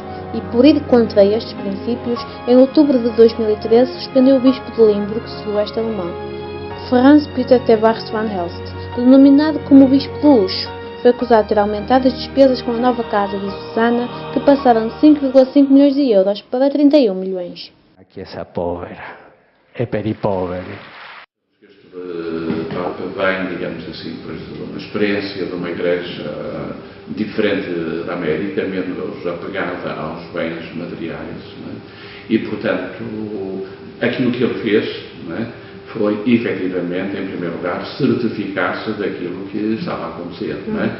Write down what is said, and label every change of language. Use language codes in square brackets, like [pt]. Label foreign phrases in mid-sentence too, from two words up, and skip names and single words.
[pt] E por ir contra estes princípios, em outubro de 2013 suspendeu o bispo de Limburg, sudoeste alemão, Franz Peter T. Barth van Helst, denominado como o bispo do luxo. Foi acusado de ter aumentado as despesas com a nova casa de Susana, que passaram de 5,5 milhões de euros para 31 milhões. [it] La Chiesa povera e per i poveri. [pt] Este Papa vem, digamos assim, de uma experiência de uma igreja diferente da América, menos apegada aos bens materiais, não é? E, portanto, aquilo que ele fez, não é, foi, efetivamente, em primeiro lugar, certificar-se daquilo que estava a acontecer, não é?